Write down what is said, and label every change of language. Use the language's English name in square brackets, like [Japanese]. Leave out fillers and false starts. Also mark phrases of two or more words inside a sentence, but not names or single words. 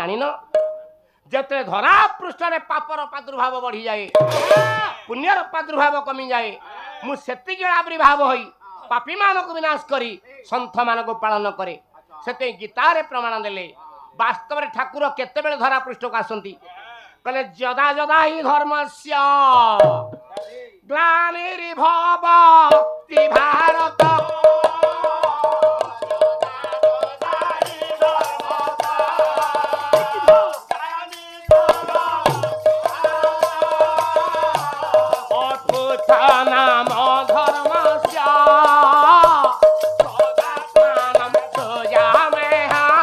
[Odia] ଜାଣି ନ ଯେତେ ଧରା ପୃଷ୍ଠରେ ପାପର ପ୍ରାଦୁର୍ଭାବ ବଢ଼ି ଯାଏ ପୁଣ୍ୟର ପ୍ରାଦୁର୍ଭାବ କମି ଯାଏ ମୁଁ ସେତିକି ଆବିର୍ଭାବ ହୋଇ ପାପୀମାନଙ୍କ ବିନାଶ କରି ସନ୍ଥମାନଙ୍କ ପାଳନ କରେ ସେତେ ଗୀତାରେ ପ୍ରମାଣ ଦେଲେ ବାସ୍ତବରେ ଠାକୁର କେତେ ବେଳେ ଧରା ପୃଷ୍ଠକୁ ଆସନ୍ତି କହିଲେ [Sanskrit] जदा जदा ही धर्मस्य ग्लानिर्भवति भारत नाम धर्मस्य सदात्मानं सृजाम्यहम्।